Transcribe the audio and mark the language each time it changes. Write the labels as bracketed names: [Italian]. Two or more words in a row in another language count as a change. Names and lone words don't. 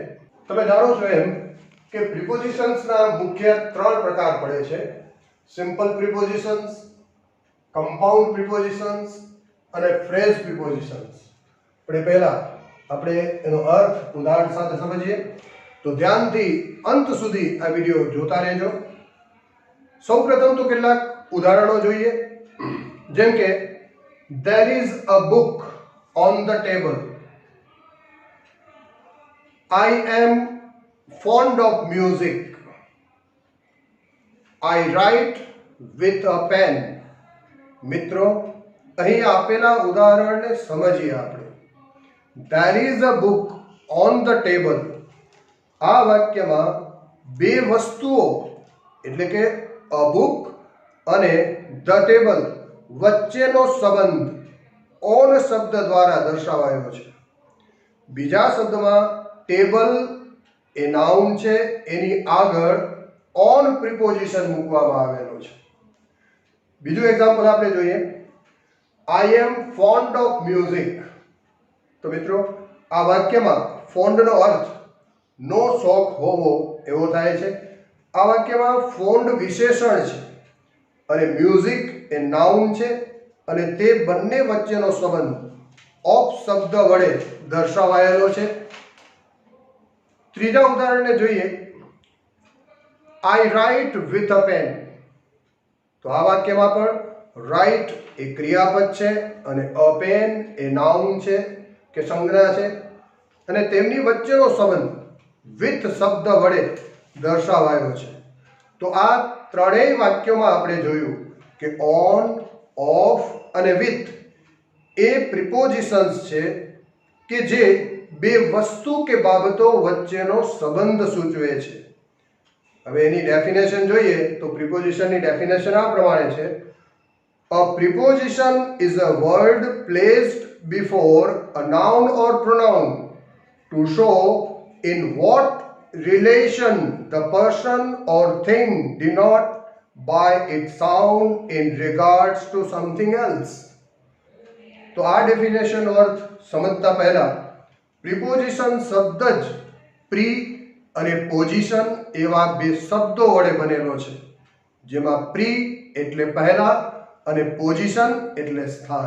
[Gujarati] તમે જાણો છો એમ કે પ્રિપોઝિશન્સના મુખ્ય 3 પ્રકાર પડે છે: [English] simple prepositions, compound prepositions [Gujarati] અને [English] phrase prepositions. [Gujarati] પણ પહેલા આપણે એનો અર્થ ઉદાહરણ સાથે સમજીએ, તો ધ્યાનથી અંત સુધી આ વિડિયો જોતા રહેજો। સૌપ્રથમ તો કેટલાક ઉદાહરણો જોઈએ, જેમ કે [English] there is a book on the table, I am fond of music, I write with a pen। [Gujarati] મિત્રો, અહીં આપેલા ઉદાહરણને સમજીએ આપણે। [English] there is a book on the table, [Gujarati] આ વાક્યમાં બે વસ્તુઓ એટલે કે [English] a book [Gujarati] અને [English] the table [Gujarati] વચ્ચેનો સંબંધ on શબ્દ દ્વારા દર્શાવાયો છે। બીજા શબ્દમાં ટેબલ એ નાઉન છે, એની આગળ on પ્રિપોઝિશન મૂકવામાં આવેલો છે। બીજું એક્ઝામ્પલ આપણે જોઈએ, [English] I am fond of music। [Gujarati] તો મિત્રો, આ વાક્યમાં ફોન્ડનો અર્થ નો શોખ હોવો એવો થાય છે। આ વાક્યમાં ફોન્ડ વિશેષણ છે અને મ્યુઝિક એ નાઉન છે અને તે બંને વચ્ચેનો સંબંધ ઓફ શબ્દ વડે દર્શાવાયેલો છે। ત્રીજા ઉદાહરણને જોઈએ, [English] I write with a pen। [Gujarati] તો આ વાક્યમાં પણ રાઇટ એ ક્રિયાપદ છે અને [English] a pen [Gujarati] એ નાઉન છે કે સંજ્ઞા છે અને તેમની વચ્ચેનો સંબંધ વિથ શબ્દ વડે દર્શાવાયો છે। તો આ ત્રણેય વાક્યોમાં આપણે જોયું કે ઓન, ઓફ અને વિથ એ પ્રિપોઝિશન્સ છે કે જે બે વસ્તુ કે બાબતો વચ્ચેનો સંબંધ સૂચવે છે। હવે એની ડેફિનેશન જોઈએ તો પ્રિપોઝિશનની ડેફિનેશન આ પ્રમાણે છે: [English] a preposition is a word placed before a noun or pronoun to show in what relation the person or thing denote by its sound in regards to something else। [Gujarati] તો આ ડેફિનેશનનો અર્થ સમજતા પહેલા પ્રિપોઝિશન શબ્દ જ પ્રી અને પોઝિશન એવા બે શબ્દો વડે બનેલો છે, જેમાં પ્રી એટલે પહેલા અને પોઝિશન એટલે સ્થાન।